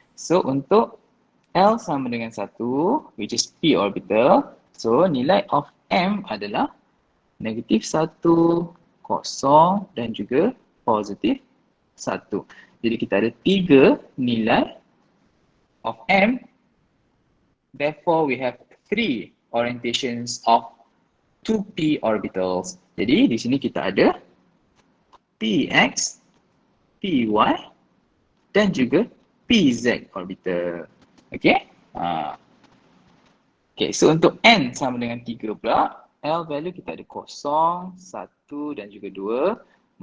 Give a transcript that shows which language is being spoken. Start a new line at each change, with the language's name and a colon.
Malay: So untuk L sama dengan 1,
English: which is P orbital.
Malay: So nilai of M adalah negatif 1, kosong dan juga positif 1. Jadi kita ada 3 nilai of M.
English: Therefore, we have 3 orientations of 2p orbitals.
Malay: Jadi di sini kita ada px, py dan juga pz orbital.
English: Okay? Okay, so
Malay: untuk N sama dengan 3 pula, L value kita ada 0, 1 dan juga 2.